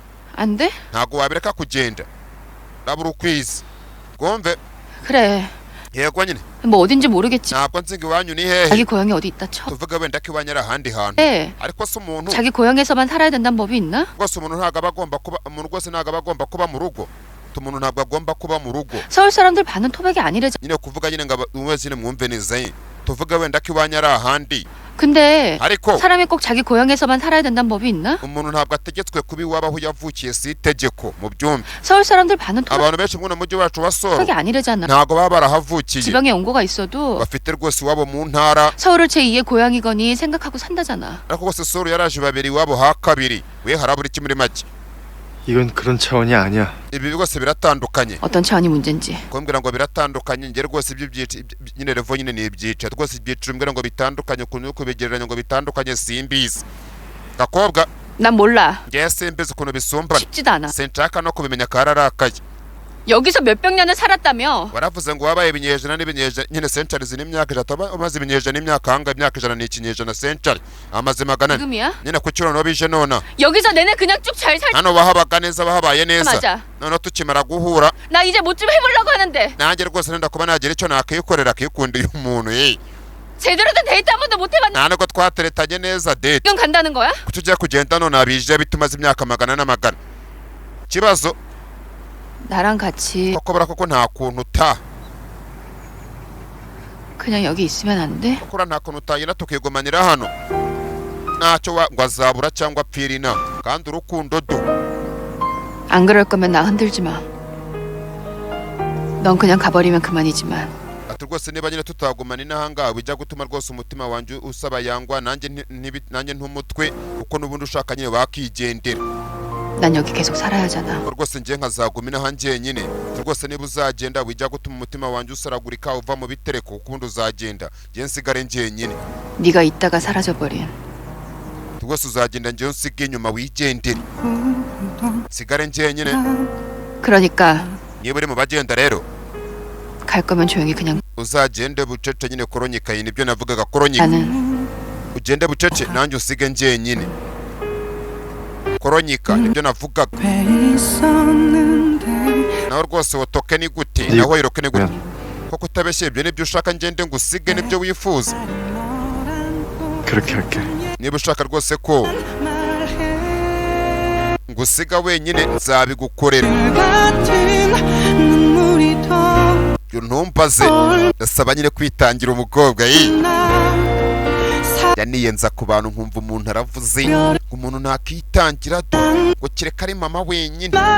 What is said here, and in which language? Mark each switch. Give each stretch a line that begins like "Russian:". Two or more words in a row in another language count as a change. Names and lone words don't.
Korean: 안 돼?
Kinyarwanda: ntabwo wabireka kugenda urabura ukwezi rwumve
Korean: 그래.
Kinyarwanda: yego nyine
Korean: 뭐 어딘지 모르겠지.
Kinyarwanda: ntabwo nzi ngo iwanyu ni hehe
Korean: 자기 고향이 어디 있다 쳐.
Kinyarwanda: tuvuge wenda ko iwanyu ari ahandi hantu
Korean: 네.
Kinyarwanda: ariko se umuntu
Korean: 자기 고향에서만 살아야 된다는 법이 있나?
Kinyarwanda: rwose umuntu ntabwo aba agomba kuba umuntu rwose ntabwo aba agomba kuba mu rugo umuntu ntabwo agomba kuba mu rugo
Korean: 서울 사람들 반은 토백이 아니래잖아.
Kinyarwanda: nyine kuvuga nyine ngo mwese mwumve neza tuvuge wenda ko iwanyu ari ahandi
Korean: 근데
Kinyarwanda: ariko
Korean: 사람이 꼭 자기 고향에서만 살아야 된다는 법이 있나?
Kinyarwanda: umuntu ntabwo ategetswe kuba iwabo aho yavukiye si itegeko mu byumve
Korean: 서울 사람들 반은
Kinyarwanda: abantu benshi muri uno mujyi wacu wa Soro
Korean: 토백이 아니래잖아.
Kinyarwanda: ntabwo baba barahavukiye
Korean: 지방에 온고가 있어도
Kinyarwanda: bafite rwose iwabo mu ntara
Korean: 서울을 제2의 고향이거니 생각하고 산다잖아.
Kinyarwanda: ariko rwose Soro yaraje babiri iwabo ha kabiri we harabura iki muri make
Korean: 이건 그런 차원이 아니야.
Kinyarwanda: ibi rwose biratandukanye
Korean: 어떤 차원이 문제인지.
Kinyarwanda: kumbwira ngo biratandukanye njye rwose ibyo nyine revo nyine ni ibyiciro rwose ibyiciro mbwira ngo bitandukanye ukuntu kubigereranya ngo bitandukanye simbizi gakobwa
Korean: 난 몰라.
Kinyarwanda: njye simbizi ukuntu bisumbana
Korean: 쉽지도 않아.
Kinyarwanda: sinshaka no kubimenya kararakaye
Korean: 여기서 몇백 년을 살았다며.
Kinyarwanda: waravuze ngo wabaye ibinyejana n'ibinyejana nyine century n'imyaka ijana umaze ibinyejana n'imyaka hanga imyaka ijana n'ikinyejana century amaze magana
Korean: 지금이야?
Kinyarwanda: nyine ku kirono bije nona
Korean: 여기서 내내 그냥 쭉 잘 살.
Kinyarwanda: hano wahabaga neza wahabaye neza
Korean: 맞아.
Kinyarwanda: noneho tukimara guhura
Korean: 나 이제 뭐 좀 해보려고 하는데
Kinyarwanda: nanjye rwose nenda kuba nagira icyo nakikorera akikundiye umuntu
Korean: 제대로 된 데이트 한 번도 못 해봤는데
Kinyarwanda: nta nubwo twateretanye neza date
Korean: 지금 간다는 거야?
Kinyarwanda: kuki ugiye kugenda none abije bitumaze imyaka magana n'amagana ikibazo
Korean: 나랑 같이
Kinyarwanda: koko bura koko nta kuntu uta
Korean: 그냥 여기 있으면 안 돼?
Kinyarwanda: koko nta kuntu utagenda tukigumanira hano ntacyo ngo azabura cyangwa apfira ina kandi urukundo do
Korean: 안 그럴 거면 나 흔들지 마. 넌 그냥 가버리면 그만이지만
Kinyarwanda: ati rwose niba nyine tutagumana inahangaha bijya gutuma rwose umutima wanjye usaba yangwa nanjye ntumutwe kuko n'ubundi ushaka nyine wakigendera
Korean: 난 여기 계속 살아야 하잖아.
Kinyarwanda: rwose njye nkazaguma inaha njyenyine rwose niba uzagenda bijya gutuma umutima wanjye usaragurika uva mu bitereko kuko ubundi uzagenda njye nsigare njyenyine
Korean: 네가 있다가 사라져버린
Kinyarwanda: rwose uzagenda njyewe nsige inyuma wigendere nsigare njyenyine
Korean: 그러니까
Kinyarwanda: niba uri mu bagenda rero
Korean: 갈 거면 조용히 그냥
Kinyarwanda: uzagende bucece nyine koronyika iyi nibyo navugaga koronyika
Korean: 나는
Kinyarwanda: ugende bucece nanjye usige njyenyine koronyika nibyo navugaga nawe rwose wotoke ni gute nawe wiroke ni gute koko utabeshye ibyo nibyo ushaka ngende ngo usige nibyo wifuza
Korean: 그렇게 할게.
Kinyarwanda: niba ushaka rwose ko ngo usiga wenyine nzabigukorera ibyo ntumbaze ndasaba nyine kwitangira umukobwa yaniyenza ku bantu nkumva umuntu aravuze ngo umuntu ntakitangira do ngo kereka ari mama wenyine